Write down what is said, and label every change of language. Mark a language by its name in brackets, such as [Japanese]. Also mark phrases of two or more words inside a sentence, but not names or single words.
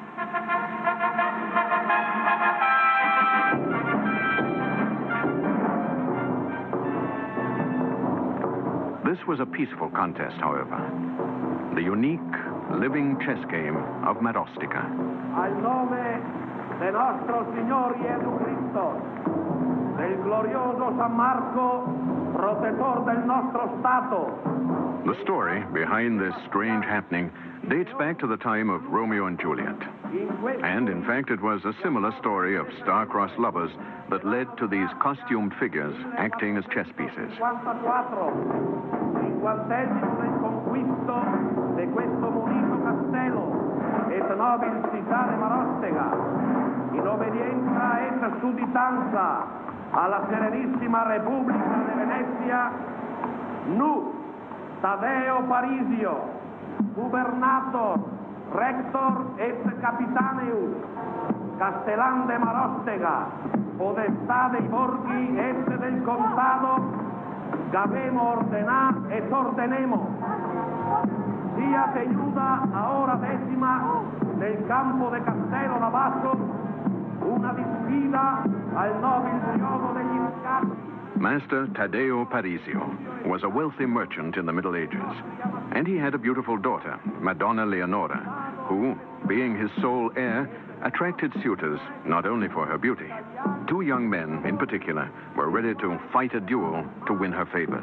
[English] This was a peaceful contest, however. The unique, living chess game of Marostica. [Italian] Al nome de nostro Signore Gesù Cristo, del glorioso San Marco, protettor del nostro Stato, [English] The story behind this strange happening dates back to the time of Romeo and Juliet. And, in fact, it was a similar story of star-crossed lovers that led to these costumed figures acting as chess pieces. [Italian] 50° del conquisto di questo munito castello, et nobil citade Marostega, in obbedienza et sudditanza alla Serenissima Repubblica de Venezia, nu, Taddeo Parisio, [Latin] gubernator, rector et capitaneus, [Italian] Castellan de Marostega, podestà dei borghi et del contado, Gabemo ordenar et ordenemo. Sia tenuta a hora décima nel campo de Castello d'Abasso una disfida al nobil triono degli scacchi. [English] Master Taddeo Parisio was a wealthy merchant in the Middle Ages, and he had a beautiful daughter, Madonna Leonora, who, being his sole heir, attracted suitors not only for her beauty. Two young men, in particular, were ready to fight a duel to win her favors.